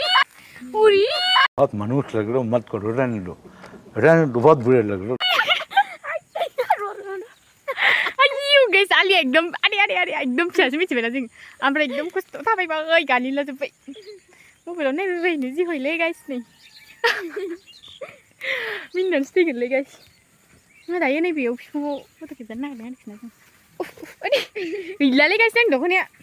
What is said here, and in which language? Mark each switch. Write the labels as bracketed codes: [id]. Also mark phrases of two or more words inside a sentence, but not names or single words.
[hi] बहुत मनुष्य लग रहा हो मत करो रहने दो बहुत बुरे लग रहे हो [brx] आयु गाइस आलिया एकदम आरे एकदम फिसासो मिथिबायना जों ओमफ्राय एकदम खस्थ' थाबायबाय गालिला जोब्बाय मबाइलाव नायनो जि हयलै गाइस नै मिनिनानैसो थैगोनलै गाइस मा दायो नैबेयाव बिफाङाव फट' खेबजानो नागिरदों आरोखि ना जों गैलालै गाइस आंनि दख'नाया